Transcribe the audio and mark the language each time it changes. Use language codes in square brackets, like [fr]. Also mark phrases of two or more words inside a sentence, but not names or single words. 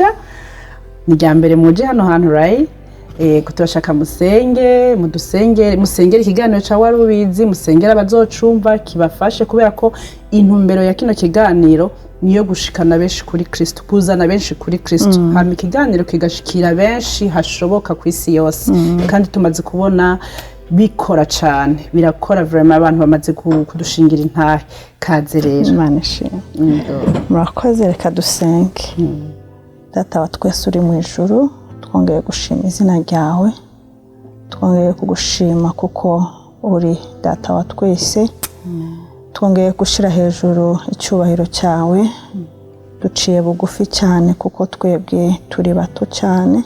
[rn] Ni rya mbere muje hano hantu right. Turashaka musengere ikiganiro ca Warubizi, musengera abazocumva kibafashe, kubera ko intumbero ya kino kiganiro niyo gushikana benshi kuri Kristo, kuzana benshi kuri Kristo. Hama ikiganiro kigashikira benshi hashoboka ku isi yose. Kandi tumaze kubona bikora cyane, birakora vraiment, abantu bamaze kudushingira intahe. Kaze rero. Imana ishimwe. Murakoze, reka dusenge. Data wa twese uri mu ijuru, twongeye gushima izina ryawe, twongeye kugushima kuko uri data wa twese. Twongeye gushira hejuru icyubahiro cyawe, duciye bugufi cyane kuko twebwe turi bato cyane.